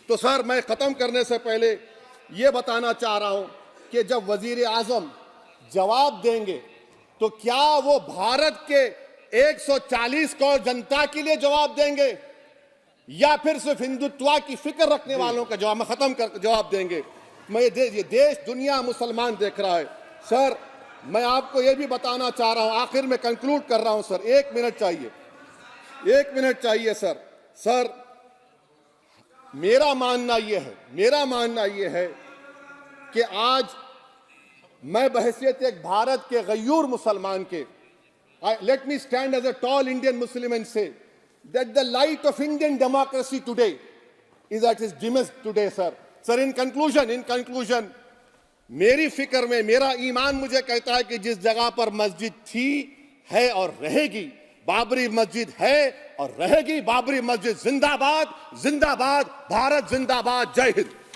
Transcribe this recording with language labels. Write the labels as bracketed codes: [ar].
[hi] तो सर, मैं खत्म करने से पहले ये बताना चाह रहा हूं कि जब वजीर आजम जवाब देंगे तो क्या वो भारत के 140 करोड़ जनता के लिए जवाब देंगे या फिर सिर्फ हिंदुत्व की फिक्र रखने वालों का जवाब, मैं खत्म कर जवाब देंगे। मैं ये देश, दुनिया, मुसलमान देख रहा है। सर, मैं आपको ये भी बताना चाह रहा हूं, आखिर में कंक्लूड कर रहा हूं सर, 1 मिनट चाहिए, 1 मिनट चाहिए सर। सर, मेरा मानना यह है कि आज मैं बहैसियत एक भारत के गयूर मुसलमान के, [en] let me stand as a tall Indian Muslim and say that the light of Indian democracy today is at its dimmest today, sir. Sir, in conclusion, [hi] मेरी फिक्र में, मेरा ईमान मुझे कहता है कि जिस जगह पर मस्जिद थी, है और रहेगी, बाबरी मस्जिद है और रहेगी। बाबरी मस्जिद जिंदाबाद, जिंदाबाद, भारत जिंदाबाद, जय हिंद।